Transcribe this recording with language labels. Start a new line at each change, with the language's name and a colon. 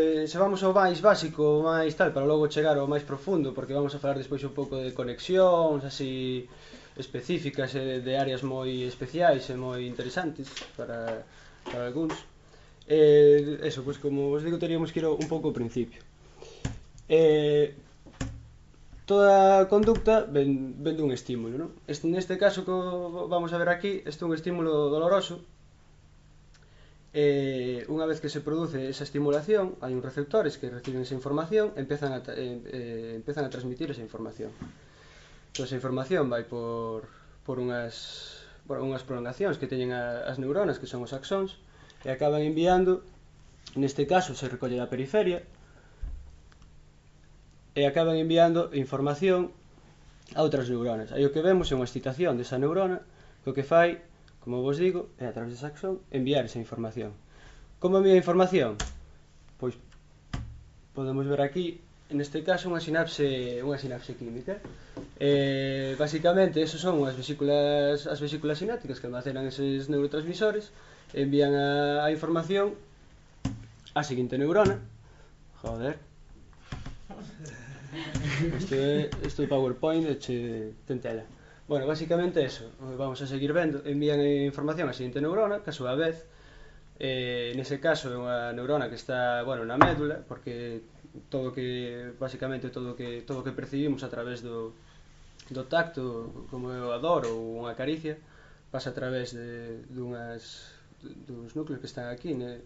Galician: Se vamos ao máis básico, máis tal, para logo chegar ao máis profundo, porque vamos a falar despois un pouco de conexións así específicas de áreas moi especiais e moi interesantes para algúns. Eso, pues como os digo, teríamos que ir un poco
Spanish: al principio. Toda conducta ven de un estímulo, ¿no? En este caso que vamos a ver aquí, este es un estímulo doloroso. Una vez que se produce esa estimulación, hay un receptores que reciben esa información, empiezan a transmitir esa información. Entonces, esa información va por unas prolongacións
Galician: que teñen as neuronas, que son os axóns, e acaban enviando, neste caso se recolle da periferia, e acaban enviando información a outras neuronas. Aí o que vemos é unha excitación desa neurona, que o que fai, como vos digo, é a través desa axón enviar esa información. Como envía información? Pois podemos ver aquí, neste caso, unha sinapse química. Basicamente, esas son as vesículas sináticas que almacenan eses neurotransmisores, envían a información á seguinte neurona. Joder. Isto é PowerPoint, eche tentela. Bueno, basicamente eso. Vamos a seguir vendo. Envían información á seguinte neurona, que a súa vez, nese caso, é unha neurona que está, bueno, na médula, porque todo que percibimos a través do tacto, como é a dor ou unha caricia, pasa a través dos núcleos que están aquí, né?